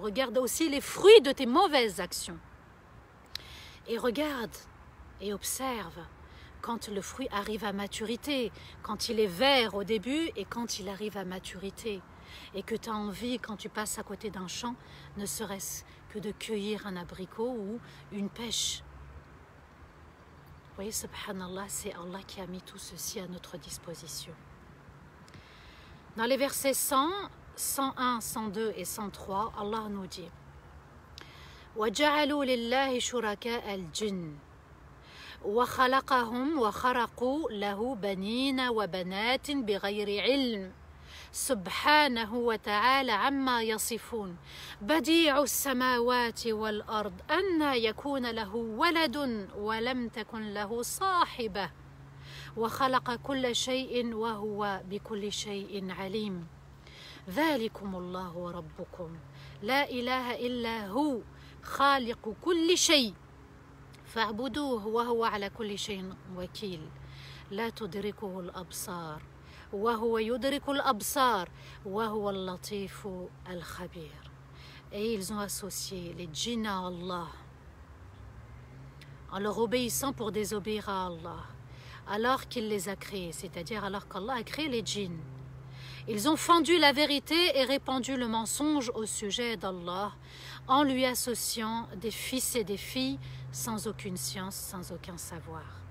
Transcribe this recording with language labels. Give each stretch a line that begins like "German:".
French: Regarde aussi les fruits de tes mauvaises actions. Et regarde et observe quand le fruit arrive à maturité, quand il est vert au début et quand il arrive à maturité. Et que tu as envie, quand tu passes à côté d'un champ, ne serait-ce que de cueillir un abricot ou une pêche. Vous voyez, subhanallah, c'est Allah qui a mis tout ceci à notre disposition. Dans les versets 100, 101, 102 et 103, Allah nous dit
Arabic: وَجَعَلُوا لِلَّهِ شُرَكَاءَ الْجِنِّ وَخَلَقَهُمْ وَخَرَقُوا لَهُ بَنِينَ وَبَنَاتٍ بِغَيْرِ عِلْمٍ سبحانه وتعالى عما يصفون بديع السماوات والأرض أنى يكون له ولد ولم تكن له صاحبة وخلق كل شيء وهو بكل شيء عليم ذلكم الله ربكم لا إله إلا هو خالق كل شيء فاعبدوه وهو على كل شيء وكيل لا تدركه الأبصار وهو يدرك الأبصار وهو اللطيف الخبير.
French: Et ils ont associé les djinns à Allah en leur obéissant pour désobéir à Allah alors qu'il les a créés, c'est-à-dire alors qu'Allah a créé les djinns. Ils ont fendu la vérité et répandu le mensonge au sujet d'Allah en lui associant des fils et des filles sans aucune science, sans aucun savoir.